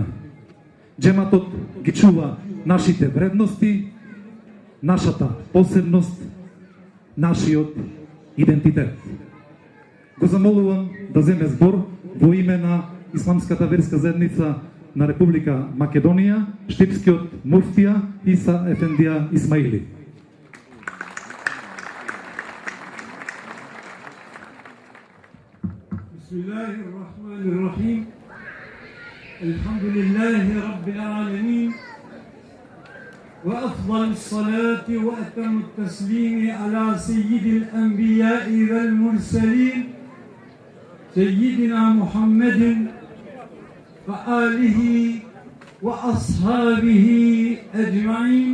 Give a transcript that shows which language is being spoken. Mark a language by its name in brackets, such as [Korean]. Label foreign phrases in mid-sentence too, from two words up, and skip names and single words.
[Macedonian] Џематот ги чува нашите вредности, нашата посебност, нашиот идентитет. Го замолувам да земе збор во име на Исламската верска заедница на Република Македонија, штипскиот муфтија Иса Ефендија Исмаили. [Arabic] بسم الله الرحمن الرحيم الحمد لله رب العالمين وأفضل الصلاة وأتم التسليم على سيد الأنبياء والمرسلين سيدنا محمد وآله وأصحابه أجمعين.